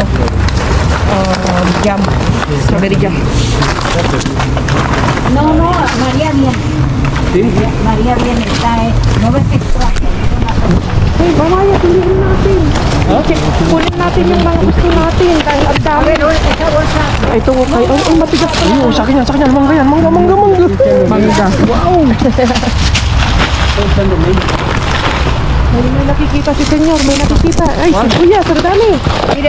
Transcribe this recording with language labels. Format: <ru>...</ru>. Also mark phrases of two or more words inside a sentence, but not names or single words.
<en>Jam. Strawberry jam.</en> <es>No, María viene. Sí? María viene. No ves que extraje.</es> <tl>Hey, mamaya, piliin natin. Kunin natin yung mga gusto natin. Dahil ang dami. Ay, ito okay. Ay, matigas pa. Ayun, sa akin yan. Mangga yan. Mangga. Mangga. Wow. May nakikita si senyor. May nakikita. Ay, si kuya. Sardani. Mira.</tl>